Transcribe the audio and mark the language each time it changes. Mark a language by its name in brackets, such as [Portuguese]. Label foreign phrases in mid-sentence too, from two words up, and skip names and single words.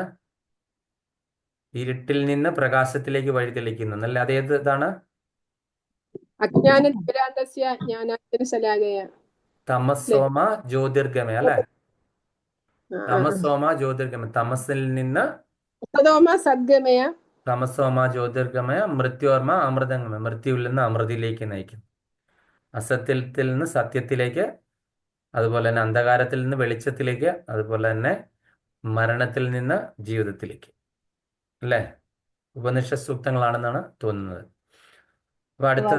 [Malayalam] ഇരുട്ടിൽ നിന്ന് പ്രകാശത്തിലേക്ക് വഴി തെളിക്കുന്നു എന്നല്ലേ? അതേത് ഇതാണ്? [Sanskrit] അജ്ഞാന തിമിരാന്തസ്യ ജ്ഞാനാഞ്ജനശലാകയ. തമസോമ ജ്യോതിർഗമയ അല്ലെ? ആ, ആ, ആ. തമസോമ ജ്യോതിർഗമയ, [Malayalam] തമസിൽ നിന്ന് [Sanskrit] സദോമ സദ്ഗമയ. തമസോമ ജ്യോതിർഗമയ മൃത്യോർമ അമൃതംഗമയ, [Malayalam] മൃത്യുവിൽ നിന്ന് അമൃതിയിലേക്ക് നയിക്കും. അസത്യത്തിൽ നിന്ന് സത്യത്തിലേക്ക്, അതുപോലെ തന്നെ അന്ധകാരത്തിൽ നിന്ന് വെളിച്ചത്തിലേക്ക്, അതുപോലെ തന്നെ മരണത്തിൽ നിന്ന് ജീവിതത്തിലേക്ക് അല്ലേ? ഉപനിഷത്ത് സൂക്തങ്ങളാണെന്നാണ് തോന്നുന്നത്. അപ്പൊ അടുത്തത്